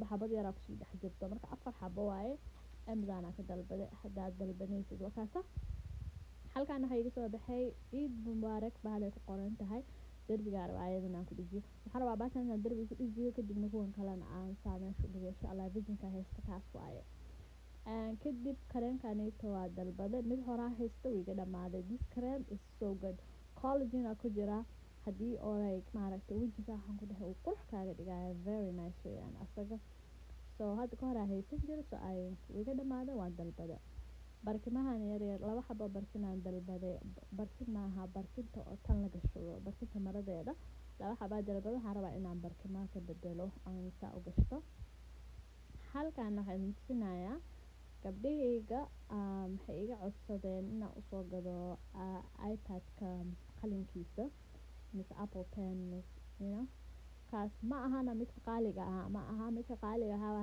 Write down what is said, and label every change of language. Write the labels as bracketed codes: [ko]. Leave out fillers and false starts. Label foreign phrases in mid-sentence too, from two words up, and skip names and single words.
[so] xabad yaraa kusii dhex jirto marka 4 xabo waaye amazon aan ka dalbaday haddaad dalbanaysid wakaasa halkaan waxaa iga soo baxay ciid mubaarak bahalay ku qoran tahay derbiga arbaayadan aan ku dhijiyo waxaan rabaa baashan inaan derbiga ku dhijiyo kadibna kuwan kalena aan saa meesha u dhigo [ar] إن شاء الله [so] visionka haysta kaas waaye kadib kareenkanayto waa dalbada mid horaa haysta wuu iga dhamaaday [en] this cream is so good [so] collagen ku jira haddii oo like maaragtay wejiga waxaan ku dhahay uu qurux kaaga dhigaya [en] very nice [so] weyaan asaga so hadda ka hor aan haysan jiray so ay iga dhamaaday waan dalbaday barkimahan yaryar laba xabo barkinaan dalbaday barkin maaha barkinta oo tan la gashado barkinta maradeeda laba xabaa dalbaday waxaan rabaa inaan barkimaha ka bedelo aan saa u gashto halkan waxaan tusinayaa gabdhahayga waxay iga codsadeen inaan usoo gado iPad-ka qalinkiisa mise Apple Pen [en] you know [so] kaas ma ahana midka qaaliga ah ma aha midka qaaliga ah waxaa